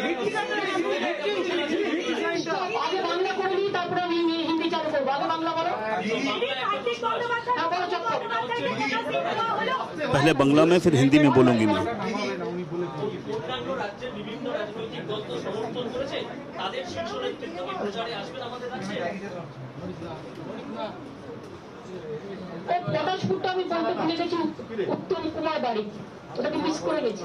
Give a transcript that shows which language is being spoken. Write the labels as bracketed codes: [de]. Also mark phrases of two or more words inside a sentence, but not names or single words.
[bn] আগে বাংলা করে নিই, তারপরে আমি হিন্দি চালু করবো। আগে বাংলা বলো। [hi] पहले बांग्ला में फिर हिंदी में बोलूंगी मैं। [bn] অন্যান্য রাজ্যের বিভিন্ন রাজনৈতিক দল তো সমর্থন করেছে, তাদের শীর্ষ নেতৃত্ব কি প্রচারে আসবেন আমাদের রাজ্যে? পটাশপুরটা আমি বলতে ভুলে গেছি, উত্তম কুমার বাড়ি, ওটাকে মিস করে গেছি।